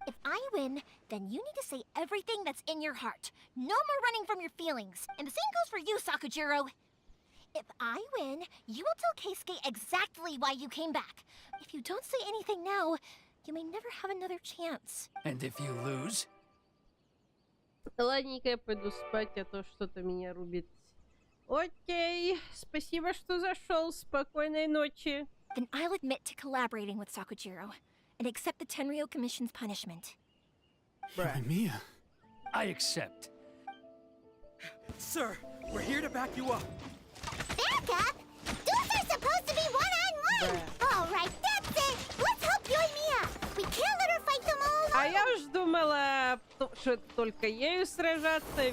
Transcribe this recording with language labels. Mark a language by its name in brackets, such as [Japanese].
[English] If I win, then you need to say everything that's in your heart. No more running from your feelings. And the same goes for you, Sakujiro. If I win, you will tell Keisuke exactly why you came back. If you don't say anything now, you may never have another chance. And if you lose? [Russian] Ладненько, я пойду спать, а то что-то меня рубит. Окей, спасибо, что зашел. Спокойной ночи. [English] Then I'll admit to collaborating with Sakujiro and accept the Tenryou Commission's punishment. Yoimiya. I accept. Sir, we're here to back you up. Back up? Duels are supposed to be one-on-one! All right, that's it! Let's help Yoimiya! We can't let her fight them all [Russian] А [English] alone! [Russian] я уж думала, что только ею сражаться.